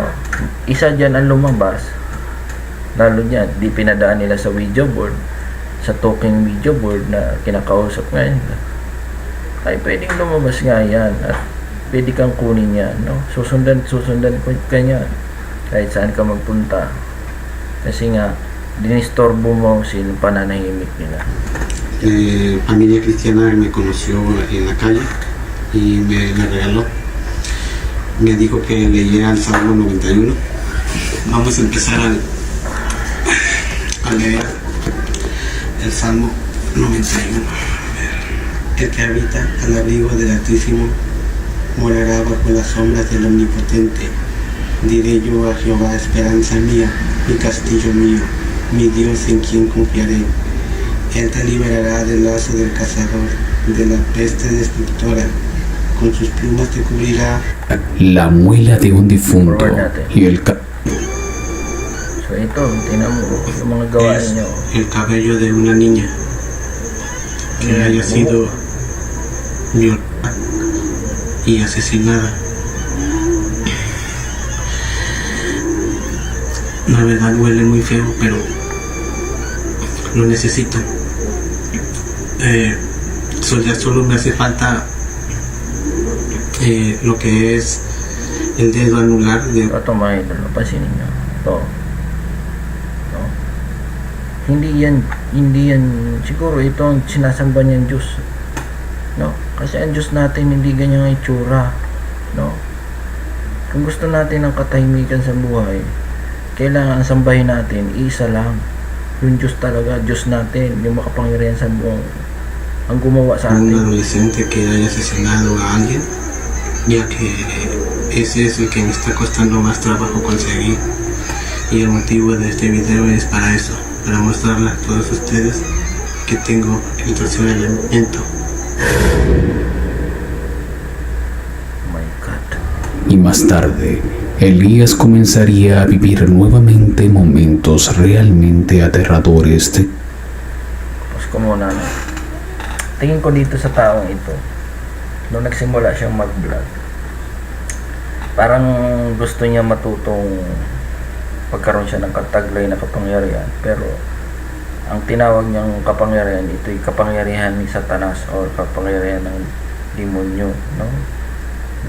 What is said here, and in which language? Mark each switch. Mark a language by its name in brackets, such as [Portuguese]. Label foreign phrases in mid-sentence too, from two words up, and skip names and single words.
[Filipino] Isa dyan ang lumabas, lalo dyan, di pinadaan nila sa Ouija board, sa talking Ouija board na kinakausap ngayon, ay pwedeng lumabas nga yan at pwede kang kunin yan, no? Susundan ka niyan kahit saan ka magpunta, kasi nga dinistorbo mo silang pananahimik nila. [Spanish] Familia cristiana me conoció en la calle y me regaló, me dijo que leyera el Salmo 91. Vamos a empezar a leer el Salmo 91. El que habita al abrigo del Altísimo morará bajo las sombras del Omnipotente. Diré yo a Jehová, esperanza mía, mi castillo mío, mi Dios en quien confiaré. Él te liberará del lazo del cazador, de la peste destructora. Con sus plumas te cubrirá. La muela de un difunto y el [Filipino] So ito, tingnan mo yung mga gawain [Spanish] Es [Filipino] nyo. [Spanish] el cabello de una niña que haya sido violada y asesinada. La verdad huele muy feo, pero lo necesito. Ya solo me hace falta lo que es el dedo anular de [Filipino] Ito mga idol, napansin ninyo. Ito. No? hindi yan, siguro ito ang sinasamba niyang Diyos, no? Kasi ang Diyos natin hindi ganyan ang itsura, no? Kung gusto natin ng katahimikan sa buhay, kailangan ang sambahin natin isa lang, yung Diyos talaga, Diyos natin, yung makapangyarihan sa buong ang gumawa sa [Spanish] Un [Filipino] atin. [Spanish] adolescente que haya asesinado a alguien, ya que es eso que me está costando más trabajo conseguir. Y el motivo de este video es para eso, para mostrarles a todos ustedes que tengo el tercer elemento. [English] Oh my God. [Spanish] Y más tarde, Elías comenzaría a vivir nuevamente momentos realmente aterradores de [Filipino] Tapos ko muna, no? Tingin ko dito sa taong ito, nung nagsimula siyang mag-vlog, parang gusto niya matutong pagkaroon siya ng kataglay na kapangyarihan, pero ang tinawag niyang kapangyarihan, ito'y kapangyarihan ni Satanas o kapangyarihan ng demonyo, no?